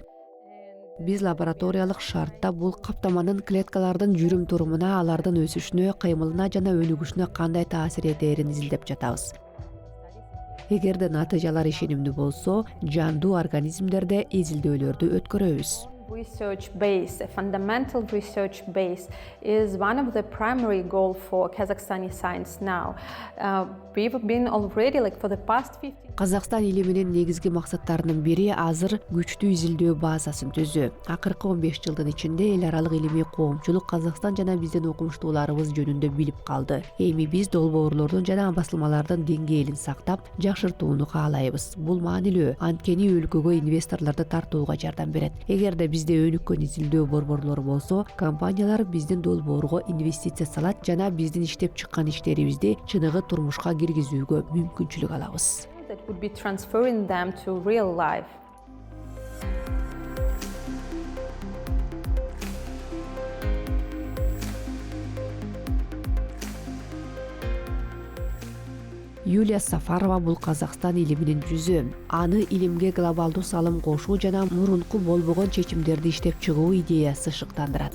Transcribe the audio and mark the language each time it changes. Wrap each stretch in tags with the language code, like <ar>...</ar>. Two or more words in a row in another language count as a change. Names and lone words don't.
<ky>Биз лабораториялык шартта бул каптаманын клеткалардын жүрүм турумуна, алардын өсүшүнө, кыймылына жана өнүгүшүнө кандай таасир этерин изилдеп жатабыз. Эгерде натыйжалар ишенимдүү болсо, жандуу организмдерде изилдөөлөрдү өткөрөбүз.</ky> <en>Research base, a fundamental research base, is one of the primary goals for Kazakhstani science now. We've been already, for the past 15.</en> <ky>Казакстан илиминин негизги максаттарынын бири азыр күчтүү изилдөө базасын түзүү. Акыркы 15 жылдын ичинде эл аралык илимий коомчулук Казакстан жана биздин окумуштууларыбыз жөнүндө билип калды. Эми биз долбоорлордун жана басылмалардын деңгээлин сактап, жакшыртууну каалайбыз. Бул маанилүү, анткени өлкөгө инвесторлорду тартууга жардам берет. Эгерде бизде өнүккөн изилдөө борборлору болсо, компаниялар биздин долбоорго инвестиция салат жана биздин иштеп чыккан иштерибизди чыныгы турмушка киргизүүгө мүмкүнчүлүк алабыз.</ky> <en>That would be transferring them to real life.</en> <ky>Юлия Сафарова бул Казакстан илиминин жүзү. Аны илимге глобалдуу салым кошуу жана мурунку болбогон чечимдерди иштеп чыгуу идеясы шыктандырат.</ky>